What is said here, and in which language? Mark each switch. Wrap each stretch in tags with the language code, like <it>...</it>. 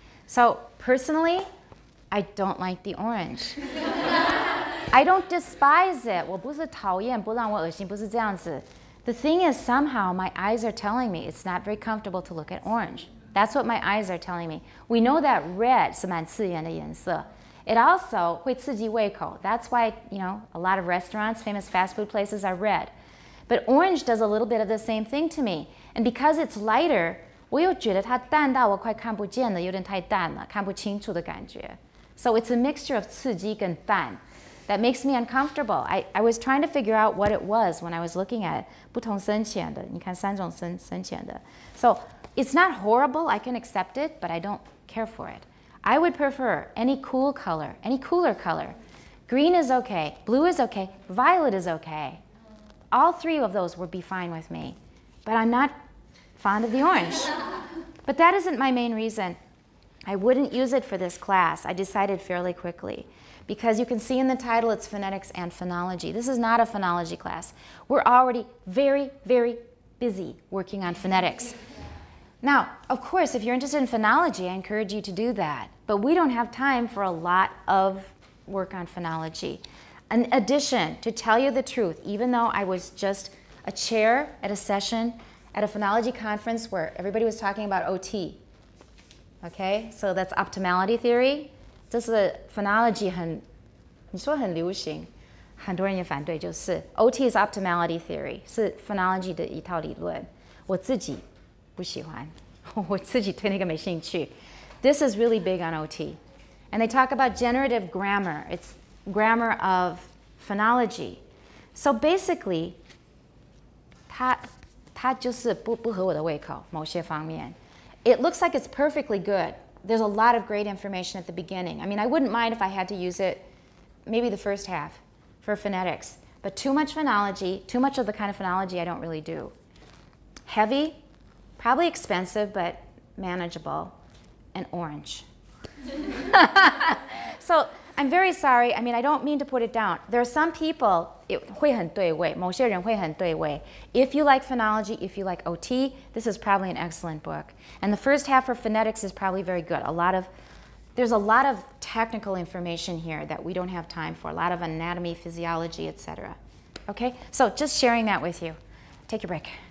<en>So personally, I don't like the orange. I don't despise it.</en> <zh>我不是讨厌，不让我恶心，不是这样子.</zh> <en>The thing is, somehow my eyes are telling me it's not very comfortable to look at orange. That's what my eyes are telling me. We know that red</en> <zh>是蛮刺眼的颜色.</zh> <en>It also</en> <zh>会刺激胃口.</zh> <en>That's why, you know, a lot of restaurants, famous fast food places are red. But orange does a little bit of the same thing to me. And because it's lighter,</en> <zh>我又觉得它淡到我快看不见了，有点太淡了，看不清楚的感觉.</zh> <en>So it's a mixture of</en> <zh>刺激跟淡</zh> <en>that makes me uncomfortable. I was trying to figure out what it was when I was looking at it.</en> <zh>不同深浅的，你看三种深浅的.</zh> <en>So it's not horrible. I can accept it, but I don't care for it. I would prefer any cool color, any cooler color. Green is okay. Blue is okay. Violet is okay. All three of those would be fine with me. But I'm not fond of the orange. But that isn't my main reason. I wouldn't use it for this class. I decided fairly quickly. Because you can see in the title, it's phonetics and phonology. This is not a phonology class. We're already very, very busy working on phonetics. Now, of course, if you're interested in phonology, I encourage you to do that. But we don't have time for a lot of work on phonology. In addition, to tell you the truth, even though I was just a chair at a session at a phonology conference where everybody was talking about OT, okay? So that's optimality theory.</en> <zh>这是 phonology 你说很流行，很多人也反对，就是 OT is optimality theory， 是 phonology 的一套理论。我自己不喜欢，我自己对那个没兴趣。</zh> <en>This is really big on OT. And they talk about generative grammar. It's grammar of phonology. So basically,</en> <zh>它就是不合我的胃口，某些方面。</zh> <en>It looks like it's perfectly good. There's a lot of great information at the beginning. I mean, I wouldn't mind if I had to use it maybe the first half for phonetics. But too much phonology, too much of the kind of phonology I don't really do. Heavy, probably expensive, but manageable, and orange. So I'm very sorry. I mean, I don't mean to put it down. There are some people, it</en> <zh>会很对味，某些人会很对味.</zh> <en>If you like phonology, if you like OT, this is probably an excellent book. And the first half for phonetics is probably very good. There's a lot of technical information here that we don't have time for, a lot of anatomy, physiology, etc. Okay, so just sharing that with you. Take your break.</en>